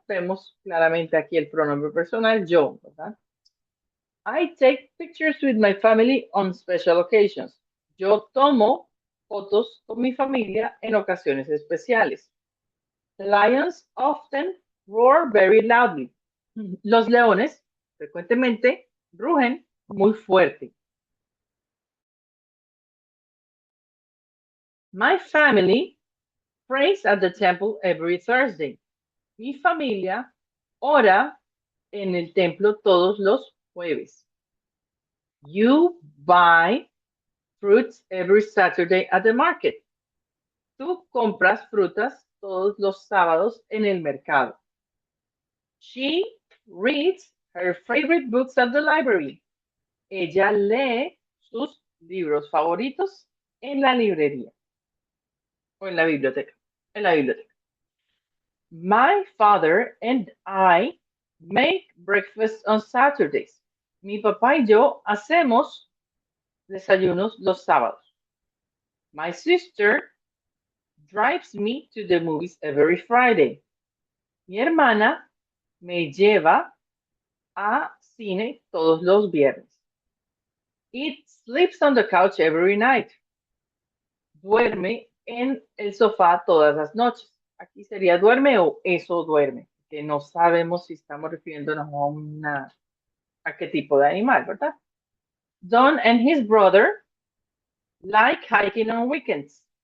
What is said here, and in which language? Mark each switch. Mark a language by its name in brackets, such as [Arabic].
[Spanish] Vemos claramente aquí el pronombre personal, yo, ¿verdad? [English] I take pictures with my family on special occasions. [Spanish] Yo tomo fotos con mi familia en ocasiones especiales. [English] The lions often roar very loudly. [Spanish] Los leones frecuentemente rugen muy fuerte. [English] My family prays at the temple every Thursday. [Spanish] Mi familia ora en el templo todos los jueves. [English] You buy fruits every Saturday at the market. [Spanish] Tú compras frutas todos los sábados en el mercado. [English] She reads her favorite books at the library. [Spanish] Ella lee sus libros favoritos en la librería o en la biblioteca. En la biblioteca. [English] My father and I make breakfast on Saturdays. [Spanish] Mi papá y yo hacemos desayunos los sábados. [English] My sister drives me to the movies every Friday. [Spanish] Mi hermana me lleva a cine todos los viernes. [English] It sleeps on the couch every night. [Spanish] Duerme en el sofá todas las noches. Aquí sería duerme o eso duerme, que no sabemos si estamos refiriéndonos a qué tipo de animal, ¿verdad? [English] Don and his brother like hiking on weekends.